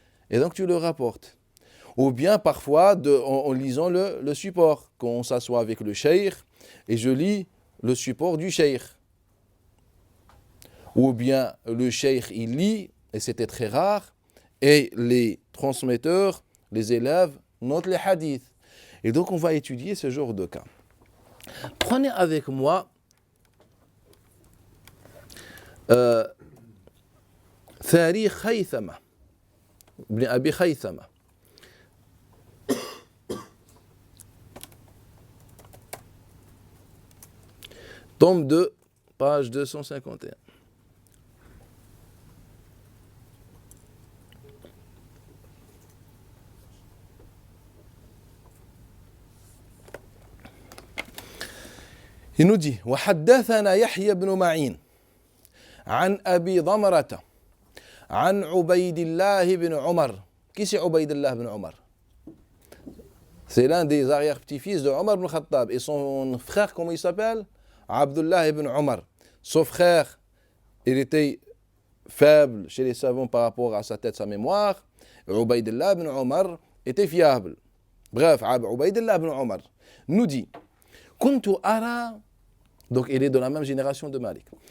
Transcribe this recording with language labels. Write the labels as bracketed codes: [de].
[fr] Et donc tu le rapportes. Ou bien parfois en lisant le support, quand on s'assoit avec le cheikh, et je lis le support du cheikh. Ou bien le cheikh il lit, et c'était très rare, et les transmetteurs, les élèves, notent les hadiths. Et donc on va étudier ce genre de cas. Prenez avec moi [ar] تاريخ خيثمة ابن أبي خيثمة. [fr] Tome 2, page 251. Il nous dit [ar] وحدثنا يحيى بن معين عن أبي ضمرة عن عبيد الله بن عمر. [fr] Qui c'est عبيد الله بن عمر? C'est l'un des arrière-petits-fils de Omar ibn Khattab. Et son frère, comment il s'appelle? Abdullah ibn Omar. Son frère, il était faible chez les savants par rapport à sa tête, sa mémoire. Ubaydillah ibn Omar était fiable. Bref, Ubaydillah ibn Omar nous dit Kuntu ara, donc il est de la même génération de Malik.